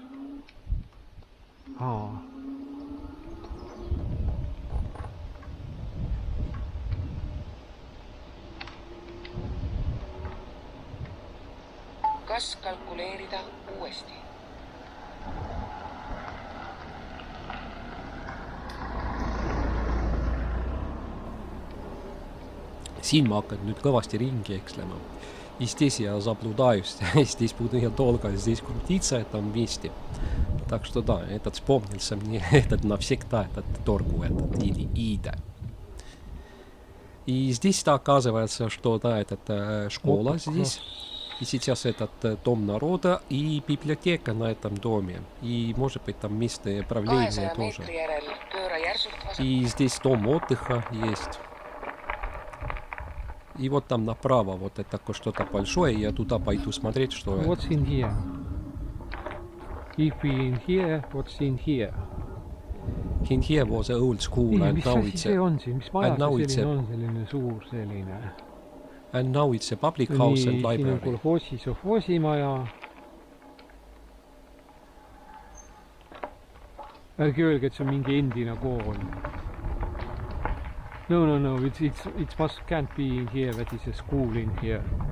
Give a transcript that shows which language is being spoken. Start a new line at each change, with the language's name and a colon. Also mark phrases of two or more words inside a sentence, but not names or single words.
Estonian: Kas kalkuleerida uuesti? Siin ma hakkan nüüd kõvasti ringi ekslema.
Russian: И здесь я заблудаюсь. Здесь буду я долго, здесь крутиться это вместе. Так что да, этот вспомнился мне, этот навсегда, этот торгу, этот Ида. И здесь-то оказывается, что да, это школа здесь. И сейчас этот дом народа и библиотека на этом доме. И может быть там местное правление тоже. И здесь дом отдыха есть. И вот там направо вот это такое что-то большое. Я туда пойду смотреть, что это.
English: What's in here? If we in here, what's in here? In here was an old school and now it's
Estonian: see on siin? Mis maja see selline on? Selline suur selline.
English: And now it's a public house and library.
Estonian: Siin on kolhoosi sovhoosimaja. Ärge öelge, et see on mingi endine kool.
English: No, it can't be in here, that is a school in here.